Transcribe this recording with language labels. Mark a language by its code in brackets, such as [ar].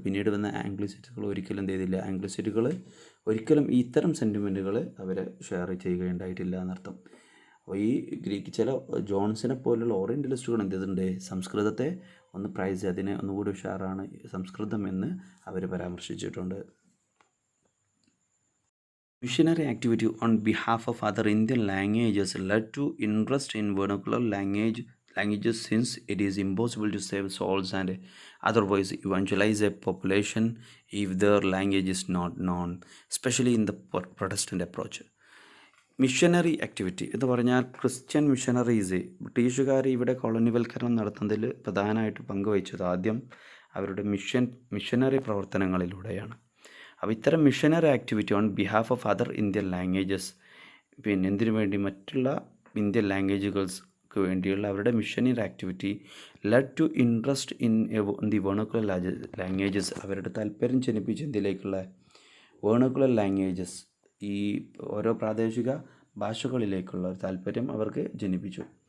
[ml] പിന്നീട് വന്ന ആംഗ്ലിസിറ്റുകൾ ഒരിക്കലും എന്ത് ചെയ്തില്ല, ആംഗ്ലിസിറ്റുകൾ ഒരിക്കലും ഇത്തരം സെൻറ്റിമെൻറ്റുകൾ അവർ ഷെയർ ചെയ്യുകയുണ്ടായിട്ടില്ല എന്നർത്ഥം. അപ്പോൾ ഈ ഗ്രീക്ക് ചില ജോൺസിനെ പോലുള്ള ഓറിയൻ്റലിസ്റ്റുകൾ എന്ത് ചെയ്തിട്ടുണ്ട്, സംസ്കൃതത്തെ ഒന്ന് പ്രൈസ്, അതിനെ ഒന്നുകൂടി ഉഷാറാണ് സംസ്കൃതം എന്ന് അവർ പരാമർശിച്ചിട്ടുണ്ട്. [en] Missionary activity on behalf of other Indian languages led to interest in vernacular languages since it is impossible to save souls and otherwise evangelize a population if their language is not known, especially in the Protestant approach. [ml] Missionary activity എന്ന് പറഞ്ഞാൽ Christian missionaries, ബ്രിട്ടീഷുകാർ ഇവിടെ കോളനിവൽക്കരണം നടത്തുന്നതിൽ പ്രധാനമായിട്ട് പങ്കുവഹിച്ചത് ആദ്യം അവരുടെ missionary പ്രവർത്തനങ്ങളിലൂടെയാണ്. അപ്പോൾ ഇത്തരം [en] missionary activity on behalf of other Indian languages, [ml] എന്തിനു വേണ്ടി, മറ്റുള്ള ഇന്ത്യൻ ലാംഗ്വേജുകൾക്ക് വേണ്ടിയുള്ള അവരുടെ missionary activity [en] led to interest in the vernacular languages, [ml] അവരുടെ താല്പര്യം ജനിപ്പിച്ച് എന്തിലേക്കുള്ള വേർണക്കുലർ ലാംഗ്വേജസ്, ഈ ഓരോ പ്രാദേശിക ഭാഷകളിലേക്കുള്ള ഒരു താല്പര്യം അവർക്ക് ജനിപ്പിച്ചു.